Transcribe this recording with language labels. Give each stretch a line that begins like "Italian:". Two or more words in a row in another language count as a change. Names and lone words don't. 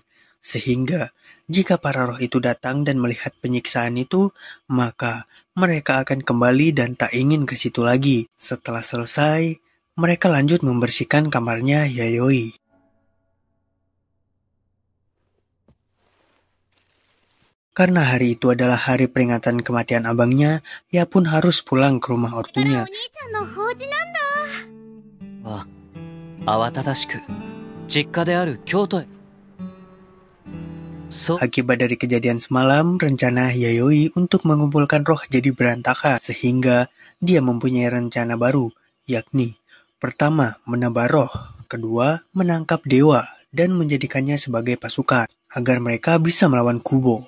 Indonesian: Sehingga, jika para roh itu datang dan melihat penyiksaan itu, maka mereka akan kembali dan tak ingin ke situ lagi. Setelah selesai, mereka lanjut membersihkan kamarnya Yayoi. Karena hari itu adalah hari peringatan kematian abangnya, ia pun harus pulang ke rumah ortunya.
Japanese: お兄ちゃんの法事なんだ。慌ただしく実家である京都へ。
Indonesian: Akibat dari kejadian semalam, rencana Yayoi untuk mengumpulkan roh jadi berantakan, sehingga dia mempunyai rencana baru, yakni pertama, menambah roh, kedua, menangkap dewa dan menjadikannya sebagai pasukan agar mereka bisa melawan Kubo.